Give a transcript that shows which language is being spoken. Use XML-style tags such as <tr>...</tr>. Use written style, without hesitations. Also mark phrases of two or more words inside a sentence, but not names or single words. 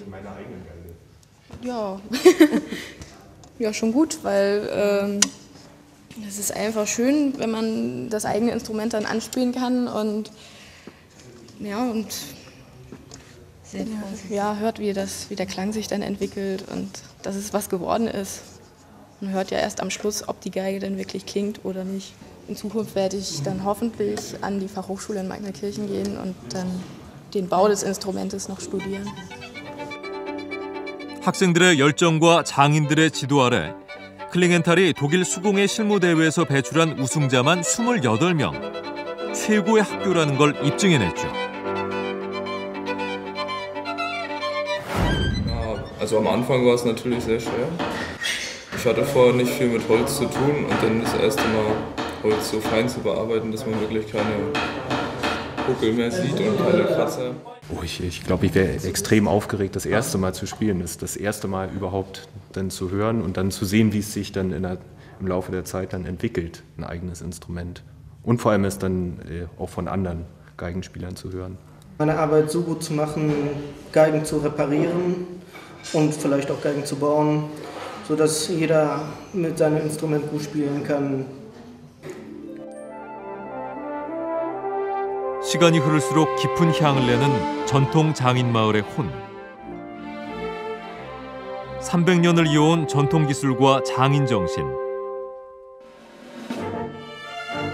<de>Ja, ja, schon gut, weil es ist einfach schön, wenn man das eigene Instrument dann anspielen kann und ja, hört, wie der Klang sich dann entwickelt und dass es was geworden ist. Man hört ja erst am Schluss, ob die Geige denn wirklich klingt oder nicht. In Zukunft werde ich dann hoffentlich an die Fachhochschule in Magnerkirchen gehen und dann den Bau des Instrumentes noch studieren.</de> <ko>학생들의 열정과 장인들의 지도 아래 클링엔탈이 독일 수공예 실무대회에서 배출한 우승자만 28명. 최고의 학교라는 걸 입증해냈죠.</ko> <de>Also am Anfang war es natürlich sehr schwer. Ich hatte vorher nicht viel mit Holz zu tun und dann das erste Mal Holz so fein zu bearbeiten, dass man wirklich keine Buckel mehr sieht und keine Kratzer. Oh, ich glaube, ich wäre extrem aufgeregt, das erste Mal zu spielen. Das erste Mal überhaupt dann zu hören und dann zu sehen, wie es sich dann im Laufe der Zeit dann entwickelt, ein eigenes Instrument. Und vor allem es dann auch von anderen Geigenspielern zu hören. Meine Arbeit so gut zu machen, Geigen zu reparieren und vielleicht auch Geigen zu bauen, sodass jeder mit seinem Instrument gut spielen kann.</de> <ko>시간이 흐를수록 깊은 향을 내는 전통 장인 마을의 혼. 300년을 이어온 전통 기술과 장인 정신.</ko>